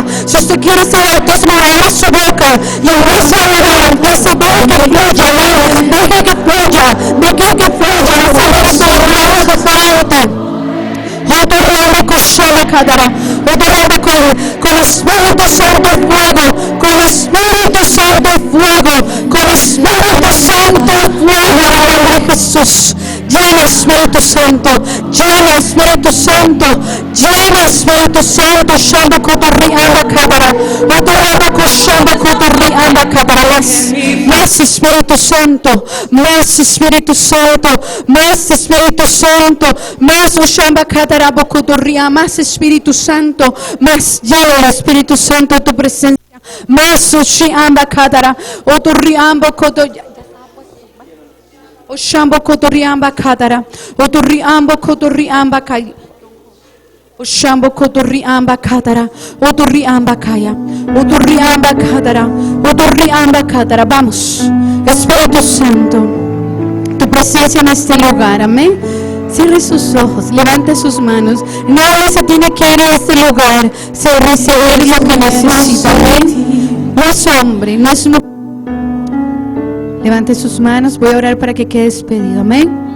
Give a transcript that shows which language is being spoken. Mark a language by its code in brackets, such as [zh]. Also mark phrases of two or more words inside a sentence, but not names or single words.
[es] Si usted quiere ser bautismo, abra su boca y empieza a orar, empieza a ver que fluya, deje que fluya, deje que fluya, con Espíritu Santo fuego, con Espíritu Santo fuego, con Espíritu Santo fuego, de Jesús. Llena Espíritu Santo, llena Espíritu Santo, llena Espíritu Santo, Shamba Kotori Anda Kabara, Otoraba Koshamba Kotori Anda Kabara, más Espíritu Santo, más Espíritu Santo, más Espíritu Santo, más Oshamba Katarabo Kotoria, más Espíritu Santo, más llena Espíritu Santo tu presencia, más Oshamba Katara, Otoriamba Kotoria. Oshambo kotoriamba kadara, otoriambo kotoriamba kaya, oshambo kotoriamba kadara, otoriamba kaya, otoriamba kadara. Vamos, Espíritu Santo, tu presencia en este lugar, amén. Cierre sus ojos, levante sus manos. Nadie se tiene que ir a este lugar, se recibir lo que necesita, amén. No es hombre, no es mujer. Levante sus manos, voy a orar para que quede despedido, amén.